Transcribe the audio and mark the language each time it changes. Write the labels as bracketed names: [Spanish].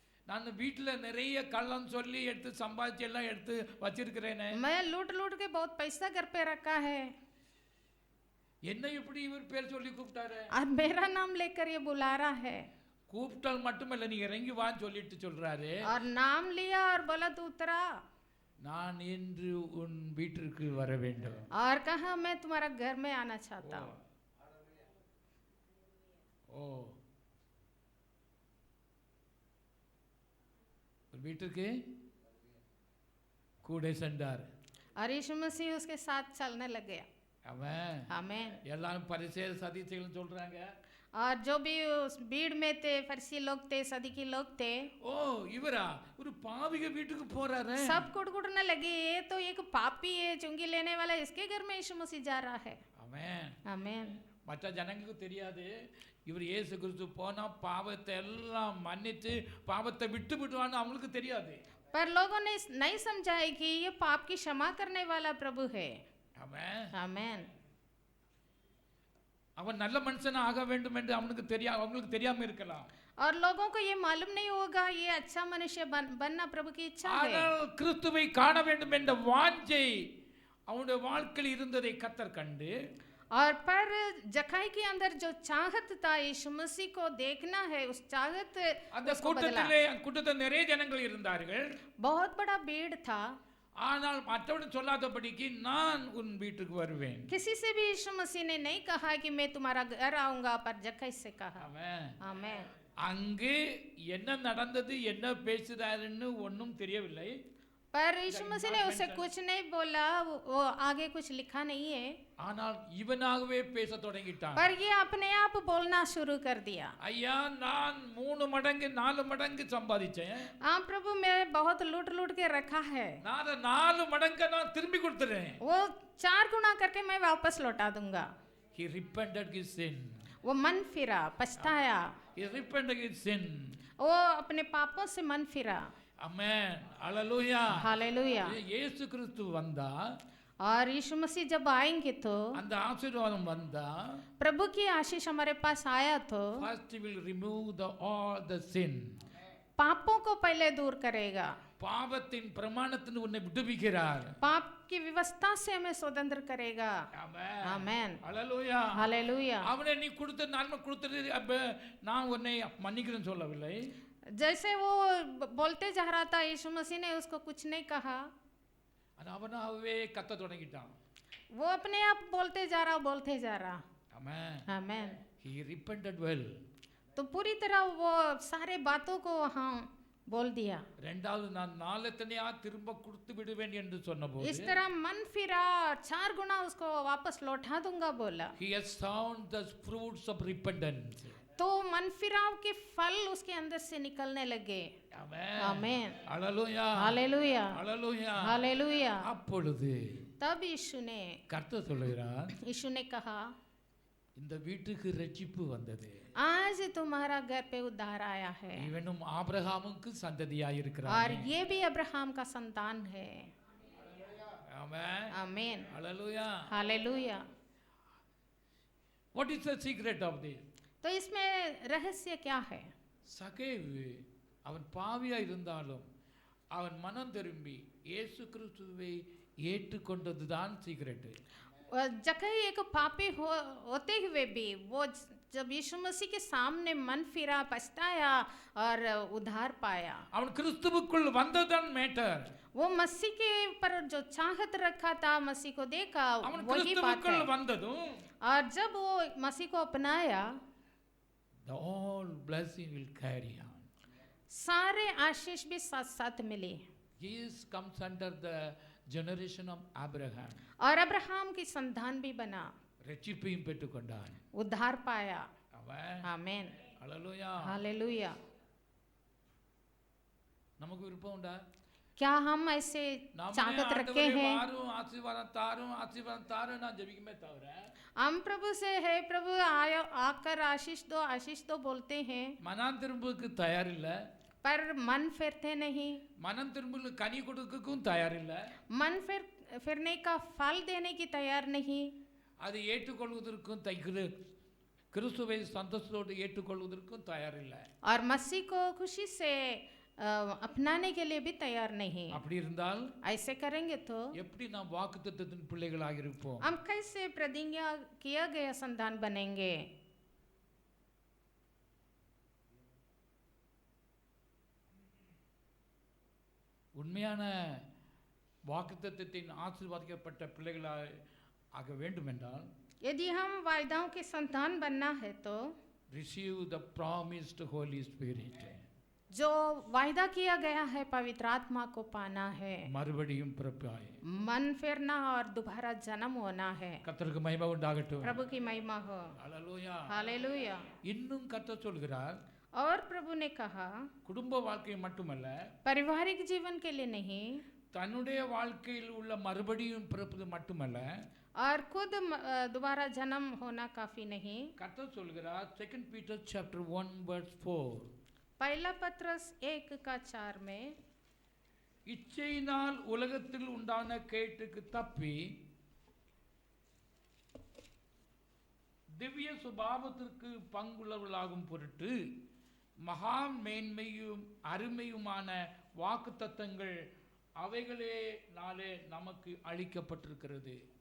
[Tamil] நான் வீட்டுல நிறைய கள்ளம் சொல்லி எடுத்து சம்பாதிச்சு எல்லாம் எடுத்து வச்சிருக்கிறேனே, [Hindi] मैं लूट लूट के बहुत पैसा घर पे रखा है, [Tamil] என்னை எப்படி இவர் பேர் சொல்லி கூப்பிட்டாரு? [Hindi] और मेरा नाम लेकर ये बुला रहा है. [Tamil] கூப்பிட்டால் மட்டுமல்ல, நீ இறங்கி வான்னு சொல்லிட்டு சொல்றாரு. [Hindi] और नाम लिया और बोला तू उतरा. [Tamil] நான் இன்று உன் வீட்டிற்கு வர வேண்டும். [Hindi] और कहा मैं तुम्हारा घर में आना चाहता हूँ. [Tamil] ஓ வீட்டுக்கு கூட சென்றார். [Hindi] और यीशु मसीह उसके साथ चलने लग गया. [Tamil] அவன் [Hindi] आमीन. [Tamil] எல்லாரும் பரிசேயர் சதுசேயர்கள் சொல்றாங்க. [Hindi] और जो भी उस भीड़ में थे, फरीसी लोग थे, सदुकी लोग थे, [Tamil] ஓ இவரா ஒரு பாவிக வீட்டுக்கு போறாரு. [Hindi] सब कुड़कुड़ने लगे, ये तो एक पापी है, चुंगी लेने वाला, इसके घर में यीशु मसीह जा रहा है. [Tamil] ஆமென். [Hindi] आमीन. [Tamil] மற்ற ஜனங்களுக்கு தெரியாது இவர் இயேசு கிறிஸ்து போனா பாவத்தை எல்லாம் மன்னித்து பாவத்தை விட்டு விடுவான்னு அவங்களுக்கு தெரியாது. [Hindi] पर लोगों ने नहीं समझा है कि ये पाप की क्षमा करने वाला प्रभु है. [Tamil] ஆமென். [Hindi] आमीन. [Tamil] அவன் நல்ல மனுஷனா ஆக வேண்டும் என்று அவங்களுக்கு தெரியாம இருக்கலாம். [Hindi] और लोगों को ये मालूम नहीं होगा ये अच्छा मनुष्य बनना प्रभु की इच्छा है. [Tamil] ஆனால் கிறிஸ்துவை காண வேண்டும் என்ற வாஞ்சை அவனுடைய வாழ்க்கையில் இருந்ததை கர்த்தர் கண்டு, [Hindi] और पर जखाई के अंदर जो चाहत था यीशु मसीह को देखना है, उस चाहत [Tamil] அந்த [Hindi] उसको बदला. [Tamil] கூட்டத்தில் நிறைய ஜனங்கள் இருந்தார்கள். [Hindi] बहुत बड़ा भीड़ था. [Tamil] ஆனால் மற்றவர்கள் சொல்லாதபடிக்கு நான் உன் வீட்டுக்கு வருவேன். [Hindi] किसी से भी यीशु मसीह ने नहीं कहा कि मैं तुम्हारा घर आऊंगा, पर जखाई से कहा. [Tamil] ஆமென். [Hindi] आमीन. [Tamil] அங்கு என்ன நடந்தது என்ன பேசுறாருன்னு ஒன்றும் தெரியவில்லை. [Hindi] पर यीशु मसीह ने उसे कुछ नहीं बोला, वो आगे कुछ लिखा नहीं है. [Tamil] ஆனால் இவனாகவே பேச தொடங்கிட்டான். [Hindi] पर ये अपने आप बोलना शुरू कर दिया. [Tamil] ஐயா நான் 3 மடங்கு 4 மடங்கு சம்பாதிச்சேன். [Hindi] हाँ प्रभु, मैं बहुत लूट लूट के रखा है. [Tamil] நான் 4 மடங்கு நான் திரும்பி கொடுத்துறேன். [Hindi] वो 4 गुना करके मैं वापस लौटा दूंगा. [English] He repented his sin. [Hindi] वो मन फिरा, पछताया. [English] He repented his sin. [Hindi] वो अपने पापों से मन फिरा. [English] Amen. Hallelujah. [Hindi] हालेलुया. [Tamil] இயேசு கிறிஸ்து வந்தா, [Hindi] और यीशु मसीह जब आएंगे तो, [Tamil] அந்த ஆசீர்வாதம் வந்தா, [Hindi] प्रभु की आशीष हमारे पास आया तो [English] first he will remove all the sin. [Hindi] पापों को पहले दूर करेगा. [Tamil] பாவத்தின் பிரமாணத்திலிருந்து உன்னை விடுவிக்கிறார். [Hindi] पाप की व्यवस्था से हमें स्वतंत्र करेगा. [English] Amen. [Hindi] आमेन. Hallelujah. हालेलुया. [Tamil] அவனை நீ கொடுத்த நன்மை கொடுத்தது அப்ப நான் உன்னை மன்னிக்கிறேன்னு சொல்லவில்லை. [Hindi] जैसे वो बोलते जा रहा था, यीशु मसीह ने उसको कुछ नहीं कहा. [Tamil] அவனாகவே கத்த தொடங்கிட்டான். [Hindi] वो अपने आप बोलते जा रहा. [English] Amen. [Hindi] Amen. [English] He repented well. [Hindi] तो पूरी तरह वो सारे बातों को हाँ बोल दिया. [Tamil] ரெண்டாவது நான் 4 தனியா திரும்ப கொடுத்து விடுவேன் என்று சொன்னபோது, [Hindi] इस तरह मन फिरा, 4 गुना उसको वापस लौटा दूंगा बोला. [English] he has found the fruits of repentance. [Hindi] तो मन फिराव के फल उसके अंदर से निकलने लगे. [English] Amen. [Hindi] आमेन. [English] Hallelujah. [Hindi] हालेलुया. [English] Hallelujah. [Hindi] हालेलुया. [Tamil] அப்பொழுது [Hindi] तब यीशु ने [Tamil] கர்த்தர் சொல்கிறார், [Hindi] यीशु ने कहा, [Tamil] இந்த வீட்டுக்கு ரட்சிப்பு வந்தது. [Hindi] आज तुम्हारा घर पे उद्धार आया है. [Tamil] இவனும் ஆபிரகாமுக்கு சந்ததியாய் [Hindi] और [Tamil] இருக்கிறான். [Hindi] ये भी अब्राहम का संतान है. [English] Amen. [Hindi] Amen. [English] Hallelujah. [Hindi] Hallelujah. [English] What is the secret of this? [Hindi] तो इसमें रहस्य क्या है? [Tamil] சகேவு அவன் பாவியா இருந்தாலும் அவன் மனம் திரும்பி இயேசு கிறிஸ்துவை ஏற்றுக்கொண்டதுதான் சீக்ரெட். [Hindi] जकई एक पापी होते हुए भी वो जब यीशु मसीह के सामने मन फिरा, पछताया और उद्धार पाया. [Tamil] அவன் கிறிஸ்துவுக்குள் வந்ததுதான் மேட்டர். [Hindi] वो मसीह के ऊपर जो चाहत रखा था, मसीह को देखा, [Tamil] அவன் [Hindi] वही बात [Tamil] கிறிஸ்துவுக்குள் [Hindi] है. [Tamil] வந்ததும் [Hindi] और जब वो मसीह को अपनाया, [English] the all blessing will carry on. [Hindi] सारे आशीष भी साथ साथ मिले. [English] Jesus comes under the generation of Abraham. [Hindi] और अब्राहम की संतान भी बना, [Tamil] ரட்சிப்பையும் பெற்றுக்கொண்டான். [Hindi] उद्धार पाया. [Tamil] அவன் [Hindi] आमेन. [English] Hallelujah. [Hindi] हालेलुया. [Tamil] நமக்கு விருப்பம் உண்டா? [Hindi] क्या हम ऐसे चाहत रखे हैं? [Tamil] வாரும் ஆசீர்வாதம் தாரும் நான் ஜெபிக்குமே தவிர [Hindi] हम प्रभु से है प्रभु आयो आकर आशीष दो बोलते हैं, [Tamil] மனம் திரும்புக்கு தயார் இல்ல. [Hindi] पर मन फिरते नहीं. [Tamil] மனம் திரும்புக்கு கனி கொடுக்கக்கும் தயார் இல்ல. [Hindi] मन फिरने का फल देने की तैयार नहीं. [Tamil] அது ஏற்றுக்கொள்வதற்கும் கிறிஸ்துவை சந்தோஷத்தோடு ஏற்றுக்கொள்வதற்கும் தயார் இல்ல. [Hindi] और मसीह को खुशी से अपनाने के लिए भी तैयार नहीं. [Tamil] அப்படி இருந்தால் [Hindi] ऐसे करेंगे तो [Tamil] எப்படி நாம் வாக்குத்தத்தத்தின் பிள்ளைகளாக இருப்போம்? [Hindi] हम कैसे प्रतिज्ञा किया गया संतान बनेंगे? [Tamil] உண்மையான வாக்குத்தத்தத்தின் ஆசீர்வாதிக்கப்பட்ட பிள்ளைகளாய் ஆக வேண்டுமென்றால் [Hindi] यदि हम वायदाओं के संतान बनना है तो [English] receive the promised Holy Spirit. [Hindi] जो वायदा किया गया है पवित्र आत्मा को पाना है, [Tamil] மறுபடியும் பிறப்பாய். [Hindi] मन फिरना और दोबारा जन्म होना है। [Tamil] கர்த்தருக்கு மகிமை உண்டாகட்டும். [Hindi] प्रभु की महिमा हो। [English] Hallelujah. [Hindi] हालेलुया। [Tamil] இன்னும் கர்த்தர் சொல்கிறார், [Hindi] और प्रभु ने कहा [Tamil] குடும்ப வாழ்க்கை மட்டுமல்ல, [Hindi] पारिवारिक जीवन के लिए नहीं [Tamil] தன்னுடைய வாழ்க்கையில் உள்ள மறுபடியும் பிறப்பது மட்டுமல்ல, [Hindi] और खुद दोबारा जन्म होना काफी नहीं। [Tamil] கர்த்தர் சொல்கிறார் [English] 2 Peter chapter 1 verse 4, [Hindi] पहला पत्रस 1:4 में [Tamil] இச்சையினால் உலகத்தில் உண்டான கேட்டுக்கு தப்பி திவ்ய சுபாவத்திற்கு பங்குள்ளவர்களாகும் பொருட்டு மகா மேன்மையும் அருமையுமான வாக்குத்தத்தங்கள் அவைகளே நாளே நமக்கு அளிக்கப்பட்டிருக்கிறது.